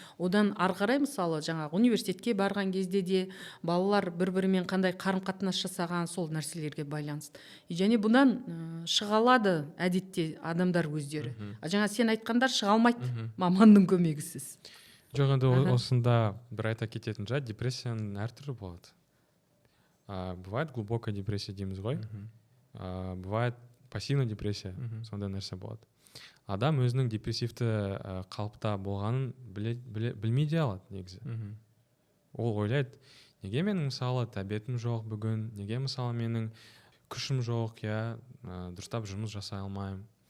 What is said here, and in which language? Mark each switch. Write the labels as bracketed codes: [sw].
[kk] Одан ары қарай мысалы жаңағы университетке барған кезде де балалар бір-бірімен қандай қарым-қатынас жасаған, сол нәрселерге байланысты. Және бұдан шыға алады әдетте адамдар өздері. Жаңа сен айтқандар шыға алмайды маманның көмегісіз. Жоқ, енді осында бір айта кететін жайт, депрессияның әртүрлі болады. [ru] Бывает глубокая депрессия [kk] дейміз ғой. [ru] Бывает пассивная депрессия, [kk] сондай нәрсе болады. Адам өзінің депрессивті қалыпта болғанын білмей де алады негізі. Ол ойлайды, неге менің мысалы тәбетім жоқ бүгін, неге мысалы менің күшім жоқ, дұрыстап жұмыс жасай алмаймын.